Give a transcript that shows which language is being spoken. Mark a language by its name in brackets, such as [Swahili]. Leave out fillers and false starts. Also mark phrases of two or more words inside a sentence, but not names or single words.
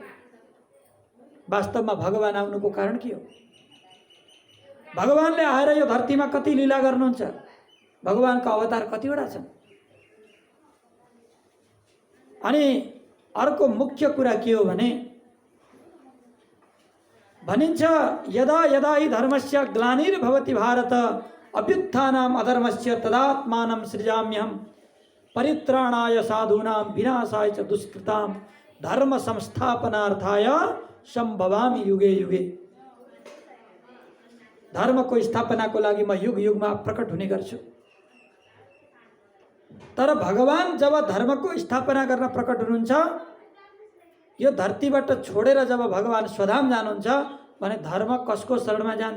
[Nepali] वास्तवमा भगवान आउनुको कारण के हो? भगवानले आएर यो धरतीमा कति लीला गर्नुहुन्छ? भगवानको अवतार कतिवटा छन्? अनि अर्को मुख्य कुरा के हो भने भनिन्छ, [Sanskrit] यदा यदा हि धर्मस्य ग्लानिर्भवति भारत अभ्युत्थानाम् अधर्मस्य तदात्मानं सृजाम्यहम् परित्राणाय साधूनां विनाशाय च दुष्कृतां धर्म संस्थापनार्थाय सम्भवामि युगे युगे। [Nepali] धर्मको स्थापनाको लागि म युग युगमा प्रकट हुने गर्छु। तर भगवान जब धर्मको स्थापना गर्न प्रकट हुनुहुन्छ, यो धरतीबाट छोडेर जब भगवान स्वधाम जानुहुन्छ भने धर्म कसको शरणमा जान्छ?